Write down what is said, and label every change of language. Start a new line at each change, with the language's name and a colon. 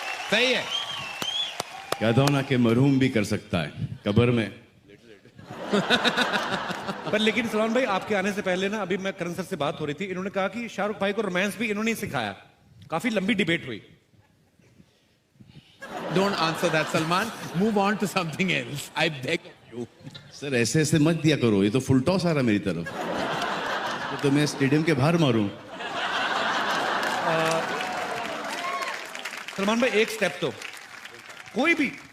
Hindi: सही है। कहता हूं ना कि मरहूम भी कर सकता है कब्र में। पर लेकिन सलमान भाई, आपके आने से पहले ना, अभी मैं करण सर से बात हो रही थी, इन्होंने कहा कि शाहरुख भाई को रोमांस भी इन्होंने ही सिखाया। काफी लंबी डिबेट हुई।
English: Don't answer that, Salman. Move on to something else. I beg you.
Hindi: Sir, ऐसे ऐसे मत दिया करो, ये तो फुल टॉस आ रहा मेरी तरफ। तो मैं स्टेडियम के बाहर मारूं। सलमान भाई, एक स्टेप तो कोई भी।